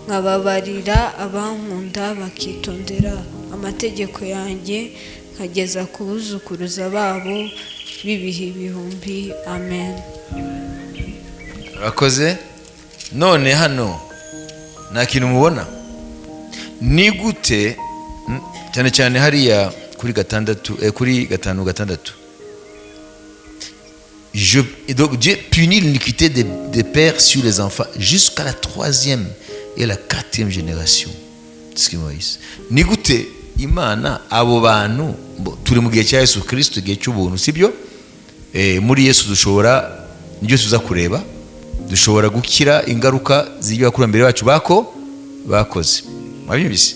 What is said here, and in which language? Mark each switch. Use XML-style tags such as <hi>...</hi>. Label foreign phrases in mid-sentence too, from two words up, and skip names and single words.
<rw>nkababarira abankunda bakitondera amategeko yanjye nkageza ku buzukuruza babo b'ibihe ibihumbi. Amen. Urakoze. None hano nta kintu mubona? Ni gute cyane cyane hariya kuri gatanu gatandatu,</rw> <fr>donc Dieu punit l'iniquité des pères sur les enfants jusqu'à la 3e et la 4e génération.</fr> <rw>Ni gute Imana abo bantu turi mu gihe cya Yesu Kristo, igihe cy'ubuntu, sibyo? Muri Yesu dushobora nibyo tuza kureba, dushobora gukira ingaruka z'ibyo abakurambere bacu bakoze. Mwabyumvise?</rw>